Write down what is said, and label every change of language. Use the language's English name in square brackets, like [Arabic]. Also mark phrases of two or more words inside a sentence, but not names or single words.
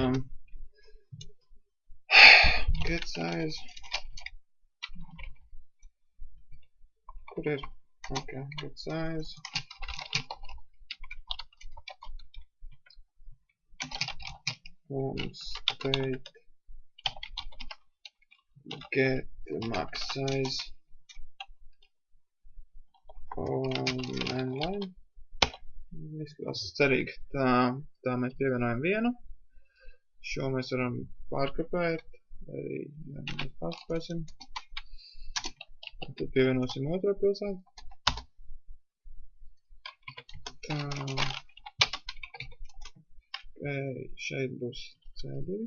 [English] Get size. [Latvian] Kur ir? [English] Ok, get size. State get max size online. [Latvian] Izskatās cerīgi. Tā mēs pievienojam vienu. Šo mēs varam pārkopēt. Arī mēs pārkopēsim. Tad pievienosim otro pilsētu. Tā. Šeit būs C2.